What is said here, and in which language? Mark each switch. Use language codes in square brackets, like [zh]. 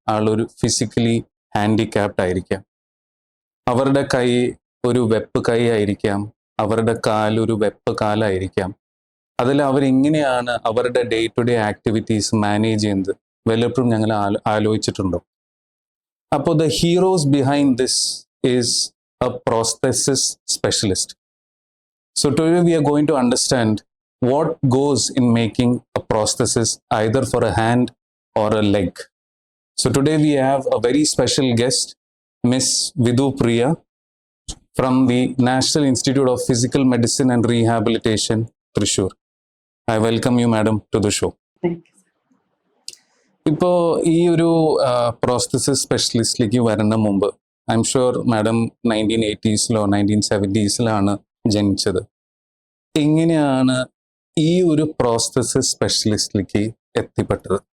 [ml] ആളൊരു physically handicapped ആയിരിക്കാം. അവരുടെ കൈ ഒരു വെപ്പ് കൈ ആയിരിക്കാം, അവരുടെ കാലൊരു വെപ്പ് കാലായിരിക്കാം. അതിൽ അവരെങ്ങനെയാണ് അവരുടെ day to day activities manage ചെയ്യുന്നത് വല്ലപ്പോഴും ഞങ്ങൾ ആലോചിച്ചിട്ടുണ്ടോ? [en] അപ്പോൾ the heroes behind this is a prosthesis specialist. So today we are going to understand what goes in making a prosthesis either for a hand or a leg. So today we have a very special guest, Miss Vidhu Priya from the National Institute of Physical Medicine and Rehabilitation, Thrissur. I welcome you, madam, to the show. Thank you. [ml] ഇപ്പോൾ ഈ ഒരു പ്രോസ്തെസിസ് സ്പെഷ്യലിസ്റ്റിലേക്ക് വരുന്ന മുമ്പ് [en] I'm sure [ml] madam 1980s 1970s ജനിച്ചത്. എങ്ങനെയാണ് ഈ ഒരു പ്രോസ്തെസിസ് സ്പെഷ്യലിസ്റ്റിലേക്ക് എത്തിപ്പെട്ടത്?